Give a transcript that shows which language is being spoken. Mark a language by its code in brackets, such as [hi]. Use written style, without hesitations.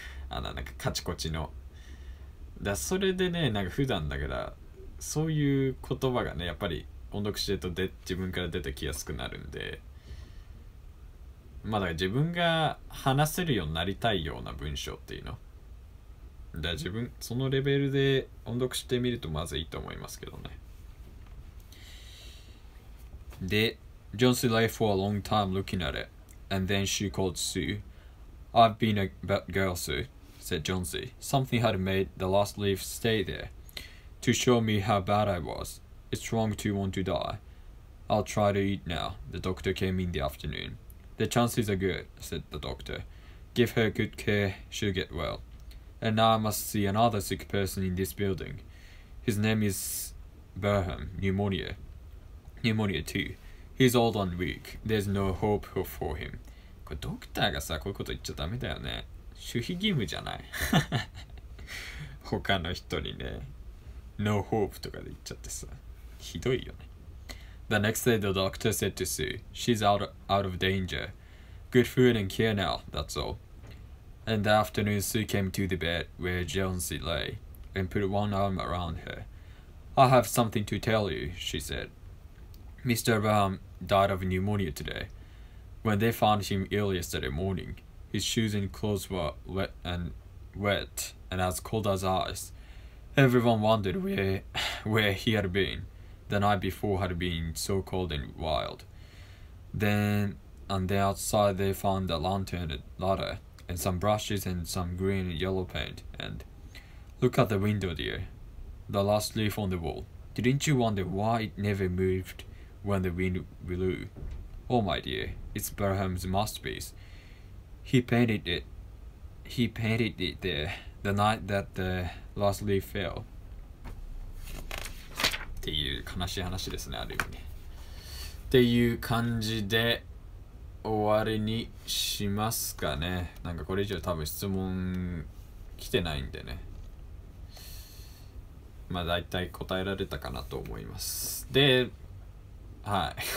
[ja] なんかカチコチの。それでね、なんか普段だから、そういう言葉がね、やっぱり音読してると自分から出てきやすくなるんで、だから自分が話せるようになりたいような文章っていうの。そのレベルで音読してみるとまずいいと思いますけどね。 [en] で、Jonesy lay for a long time looking at it, and then she called Sue. I've been a bad girl, Sue, said Jonesy. Something had made the last leaf stay there, to show me how bad I was. It's wrong to want to die. I'll try to eat now. The doctor came in the afternoon. The chances are good, said the doctor. Give her good care, she'll get well. And now I must see another sick person in this building. His name is Burham, pneumonia. Pneumonia too. He's old and weak. There's no hope for him. [ja] これドクターがさ、こういうこと言っちゃダメだよね。守秘義務じゃない。他の人にね、 [en] No hope [ja] とかで言っちゃってさ、ひどいよね。 [en] The next day the doctor said to Sue, she's out of danger. Good food and care now, that's all. In the afternoon Sue came to the bed where Jonesy lay and put one arm around her. I have something to tell you, she said. Mr. Brown died of pneumonia today. When they found him ill yesterday morning, his shoes and clothes were wet and as cold as ice. Everyone wondered where he had been. The night before had been so cold and wild. Then outside they found a lantern and ladder, and some brushes and some green and yellow paint, and look at the window, dear. The last leaf on the wall. Didn't you wonder why it never moved when the wind blew? Oh, my dear, it's Burham's masterpiece. He painted it there the night that the last leaf fell. [ja] っていう悲しい話ですね、ある意味ね。っていう感じで、終わりにしますかね。なんかこれ以上多分質問来てないんでね。まあ大体答えられたかなと思います。で、はい。